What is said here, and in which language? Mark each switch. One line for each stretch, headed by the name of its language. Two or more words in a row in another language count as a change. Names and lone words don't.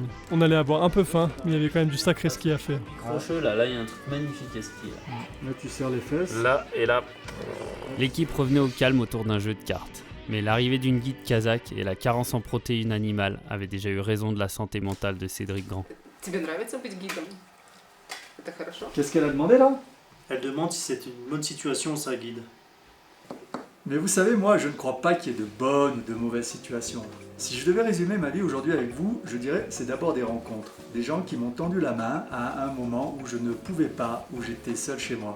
French: On allait avoir un peu faim, mais il y avait quand même du sacré ski à faire. Crocheux, là, il y a un truc magnifique à skier. Là tu serres les fesses. Là et là. L'équipe revenait au calme autour d'un jeu de cartes. Mais l'arrivée d'une guide kazakh et la carence en protéines animales avaient déjà eu raison de la santé mentale de Cédric Grand.
Russian: Тебе нравится быть гидом? Это хорошо?
French: Qu'est-ce qu'elle a demandé là? Elle demande si c'est une bonne situation, sa guide. Mais vous savez, moi je ne crois pas qu'il y ait de bonnes ou de mauvaises situations. Si je devais résumer ma vie aujourd'hui avec vous, je dirais c'est d'abord des rencontres. Des gens qui m'ont tendu la main à un moment où je ne pouvais pas, où j'étais seul chez moi.